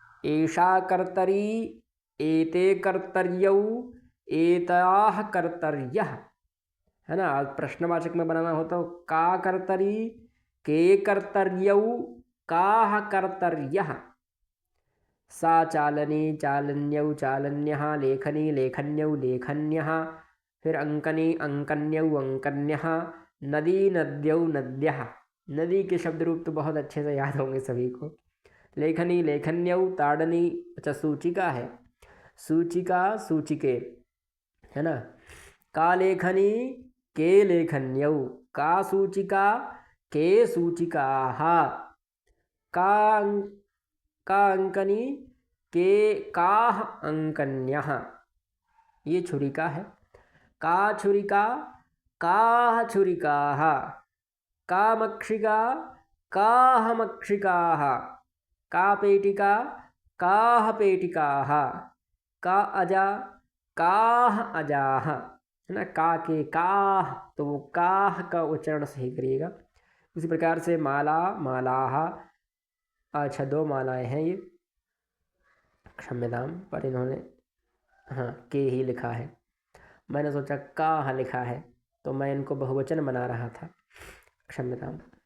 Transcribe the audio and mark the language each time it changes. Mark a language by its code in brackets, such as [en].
[sa] एषा कर्तरी, एते कर्तर्यौ, एताः कर्तर्यः, है ना। [hi] प्रश्नवाचक में बनाना हो तो [sa] का कर्तरी, के कर्तर्यौ, काः कर्तर्यः। सा चालनी चालन्यौ चालन्यः, लेखनी लेखन्यौ लेखन्यः। फिर अंकनी अंकन्यौ अंकन्यः, नदी नद्यौ नद्यः। [hi] नदी के शब्द रूप तो बहुत अच्छे से याद होंगे सभी को। [sa] लेखनी लेखन्यौ, [hi] ताड़नी, अच्छा सूचिका है, [sa] सूचिका सूचिके, [hi] है ना। [sa] का लेखनी के लेखन्यौ, का सूचिका के सूचिकाः, का का अंकनी के काः अंकन्यः, [hi] ये छुरिका है। [sa] का छुरिका काः छुरिकाः, का मक्षिका काः मक्षिकाः, का पेटिका, काः पेटिकाः, का अजा, काः अजाः, है ना। [hi] का के काह, तो वो काह का उच्चारण सही करिएगा। इसी प्रकार से माला, मालाह, अच्छा 2 मालाएं हैं ये, क्षम्यताम, पर इन्होंने हाँ के ही लिखा है, मैंने सोचा काह लिखा है तो मैं इनको बहुवचन बना रहा था, क्षम्यताम।